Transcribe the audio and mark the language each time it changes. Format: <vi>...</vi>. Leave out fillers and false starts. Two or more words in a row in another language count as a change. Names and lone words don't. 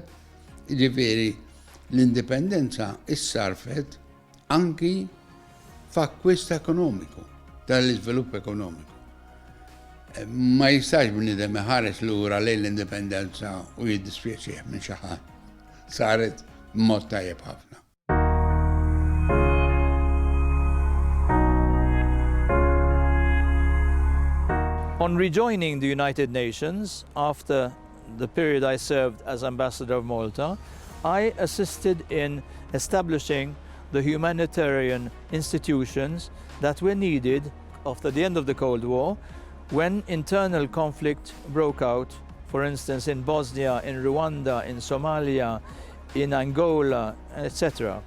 <mt>Tajjeb, ġifieri l-indipendenza issarfet anki f'akkwist ekonomiku, tal-iżvilupp ekonomiku. Ma jistax bniedem iħares lura lejn l-indipendenza u jiddispjaċih minn xi ħadd. Saret b'mod tajjeb ħafna.</mt> <en>On rejoining the United Nations after the period I served as Ambassador of Malta, I assisted in establishing the humanitarian institutions that were needed after the end of the Cold War, when internal conflict broke out, for instance in Bosnia, in Rwanda, in Somalia, in Angola, etc.</en>